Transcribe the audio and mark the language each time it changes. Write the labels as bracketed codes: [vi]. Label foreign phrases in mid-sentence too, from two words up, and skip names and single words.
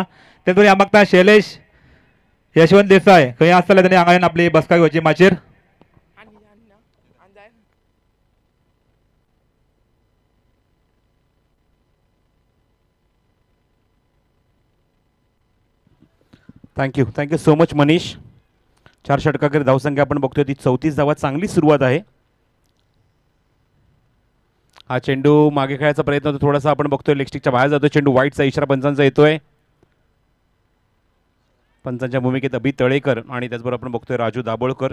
[kok] तेतून हांव मागता शैलेश यशवंत देसाय खंय आसतले तांणी हांगा येवन आपली बसका घेवची माचयेर. [en] Thank you so much Manish. [mr] 4 षटकांकडे धावसंख्या आपण बघतोय ती 34 धावा, चांगली सुरुवात आहे. हा चेंडू मागे खेळायचा प्रयत्न होतो, थोडासा आपण बघतोय लेगस्टिकच्या बाहेर जातो चेंडू. वाईटचा इशारा पंचांचा येतोय. पंचांच्या भूमिकेत अभि तळेकर आणि त्याचबरोबर आपण बघतोय राजू दाभोळकर.